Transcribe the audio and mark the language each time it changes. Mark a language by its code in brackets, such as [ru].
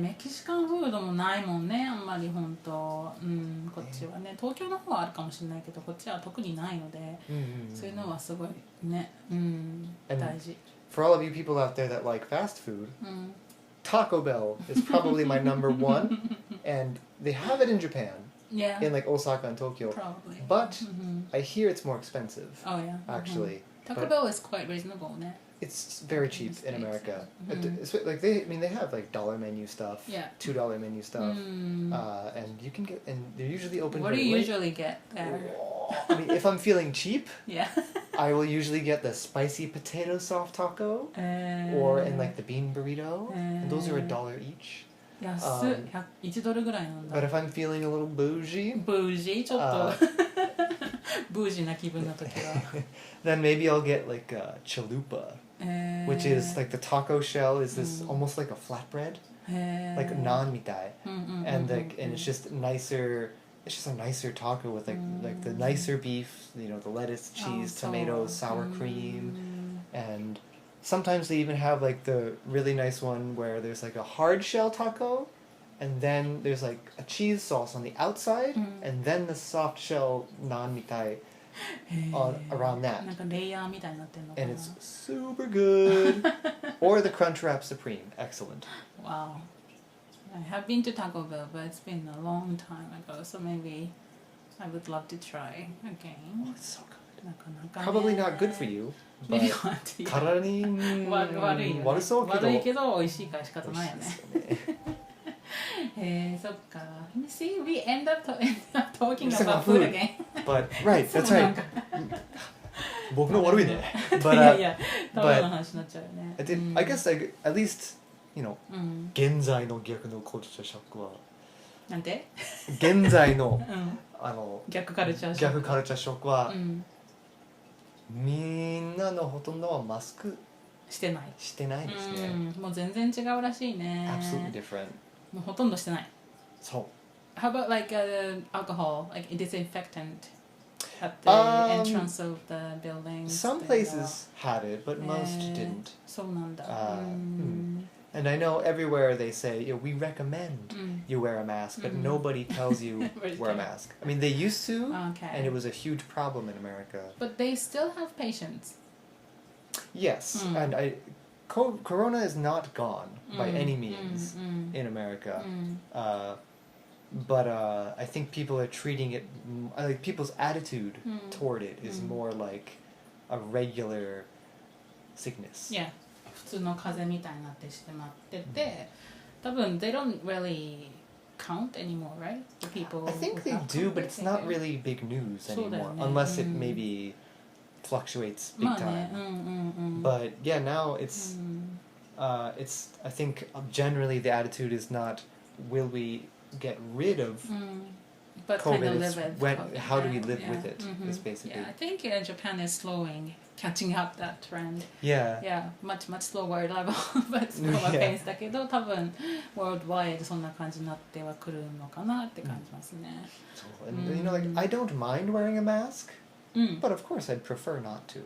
[ja] メキシカンフードもないもんね、あんまり本当。こっちはね、東京の方はあるかもしれないけど、こっちは特にないので、そういうのはすごいね、大事。 [en] For all of you people out there that like fast food, Taco Bell is probably my number one, and they have it in Japan, in like Osaka and Tokyo. Probably. But I hear it's more expensive. Oh yeah. Actually, Taco Bell is quite reasonable, ね。 It's very cheap in America. It's like they have like $1 menu stuff, $2 menu stuff, and you can get, and they're usually open. What do you usually get there? I mean, if I'm feeling cheap, Yeah. I will usually get the spicy potato soft taco, or in like the bean burrito. And those are $1 each. [ja] 安い、1ドルぐらいなんだ。 [en] But if I'm feeling a little bougie, [ja] ちょっとブージーな気分の時は。 [en] then maybe I'll get like a chalupa, which is like the taco shell is this almost like a flatbread, like naan mitai, and it's just nicer. It's just a nicer taco with like the nicer beef, you know, the lettuce, cheese, tomatoes, sour cream, and sometimes they even have like the really nice one where there's like a hard shell taco, and then there's like a cheese sauce on the outside, and then the soft shell naan mitai around that. [ja] なんかレイヤーみたいになってんのかな。 [en] And it's super good. Or the Crunchwrap Supreme, excellent. Wow. I have been to Taco Bell, but it's been a long time ago, so maybe I would love to try again. Oh, it's so good. [ja] なかなかね。 [en] Probably not good for you, but Maybe not. [ja] 体に悪いよね。悪そうけど。悪いけど美味しいから仕方ないよね。そっか。 [en] See, we end up talking about food again. But right, that's right. [ja] 僕の悪いね。いやいや、食べの話になっちゃうよね。 [en] I guess at least, you know, [ja] 現在の逆のカルチャーショックは。なんて？現在の逆カルチャーショックは、みんなのほとんどはマスクしてないですね。もう全然違うらしいね。 [en] Absolutely different. [ja] もうほとんどしてない。そう。 [en] How about like alcohol, like disinfectant at the entrance of the buildings? Some places had it, but most didn't. [ja] そうなんだ。 [en] And I know everywhere they say, we recommend you wear a mask, but nobody tells you wear a mask. I mean, they used to, and it was a huge problem in America. But they still have patients. Yes, and Corona is not gone by any means in America. But I think people are treating it, like people's attitude toward it is more like a regular sickness. Yeah. [ja] 普通の風邪みたいになってしまってて、多分 [en] they don't really count anymore, right? The people. I think they do, but it's not really big news anymore, unless it maybe fluctuates big time. But yeah, now it's I think generally the attitude is not will we get rid of but COVID, kind of live with COVID. How do we live with it is basically. Yeah, I think Japan is catching up that trend. Yeah, much slower level, but slower pace [ja] だけど、多分 worldwide そんな感じになってはくるのかなって感じますね。 [en] And you know, like I don't mind wearing a mask, but of course I'd prefer not to.